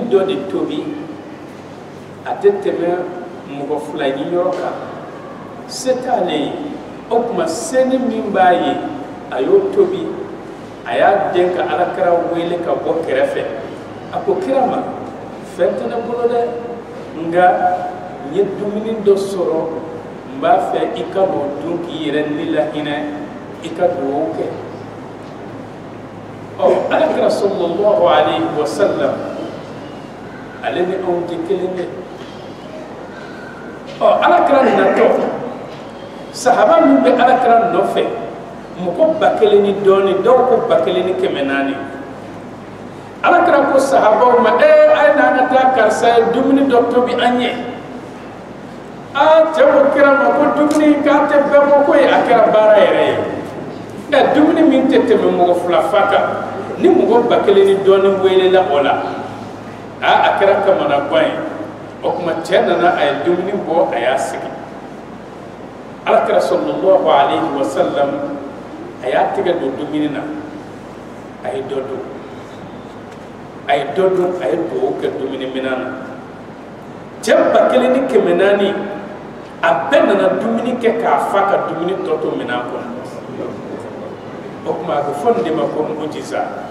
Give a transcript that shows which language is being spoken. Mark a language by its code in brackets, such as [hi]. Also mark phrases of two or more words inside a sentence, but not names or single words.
[bm] dɔ de tobi a tɛ tɛmɛ mɔgɔ fila ɲiyɔrɔ kan se t'ale ye o tuma seni min b'a ye a y'o tobi a y'a den ka alakira wele ka bɔ kɛrɛfɛ a ko kira ma fɛn tɛ ne bolo dɛ nka n ye dumuni dɔ sɔrɔ n b'a fɛ i ka n'o dun k'i yɛrɛ ni lahinɛ i ka dugawu kɛ alakira [ar] صلى الله عليه وسلم [bm] ale ni anw tɛ kelen ye alakira natɔ sahaba min bɛ alakira nɔfɛ mɔgɔ 1000 ni dɔɔni dɔw ko 1400 alakira ko sahabaw ma a ye n'an ka taa karisa ye dumuni dɔ tobi an ye cɛ ko kira ma ko dumuni k'a tɛ bɛɛ bɔ ko ye a kɛra baara yɛrɛ ye dumuni min tɛ tɛmɛ mɔgɔ 2 fa kan ni mɔgɔ 1000 ni dɔɔni welela o la a kɛra kamana gan ye o tuma cɛ nana a ye dumuni bɔ a y'a sigi alakira [ar] صلى الله عليه وسلم [bm] a y'a tɛgɛ don dumuni na a ye dɔ dun a ye dɔ dun a ye dugawu kɛ dumuni minan na cɛ 1400 a bɛɛ nana dumuni kɛ k'a fa ka dumuni tɔ to minan kɔnɔ o tuma a bɛ fɔ nin de ma ko mujiza